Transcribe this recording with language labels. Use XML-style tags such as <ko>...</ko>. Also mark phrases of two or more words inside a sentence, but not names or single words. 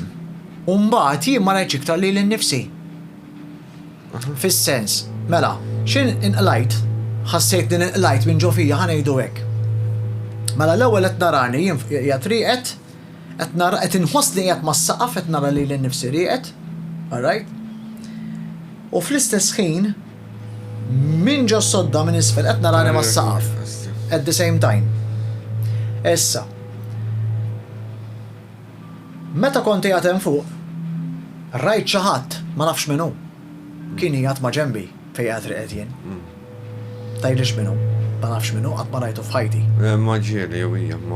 <mt>U mbagħad jien ma rajtx iktar lili nnifsi. Fis-sens, mela, x'in inqlajt, ħassejt din inqlajt minn ġo fija ħanejdu hekk. Mela l-ewwel qed narani jien qiegħed rieqed, qed inħoss li qiegħed mas-saqaf qed nara lili nnifsi rieqed,</mt> <en>all right?</en> <mt>U fl-istess ħin minn ġo sodda minn isfel qed narani mas-saqaf</mt> <en>at the same time.</en> <mt>Issa. Meta kont qiegħed hemm fuq, rajt xi ħadd ma nafx min hu. Kien qiegħed ma' ġenbi fejn qiegħed rieqed jien. Tgħidlix min hu, ma nafx min hu qatt ma rajtu f'ħajti. Ma ġieli jew hija ma.</mt>